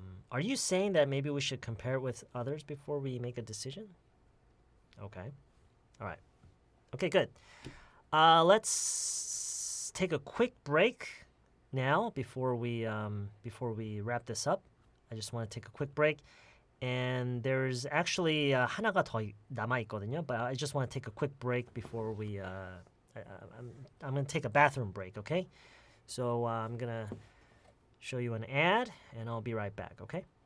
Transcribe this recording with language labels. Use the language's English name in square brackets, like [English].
[English] Are you saying that maybe we should compare it with others before we make a decision? Okay. All right. Okay, good. Let's take a quick break now before we wrap this up. I just want to take a quick break. And there's actually [Korean] 하나가 더 남아 있거든요. [English] But I just want to take a quick break before we. I'm going to take a bathroom break. Okay. So I'm gonna show you an ad, and I'll be right back. Okay.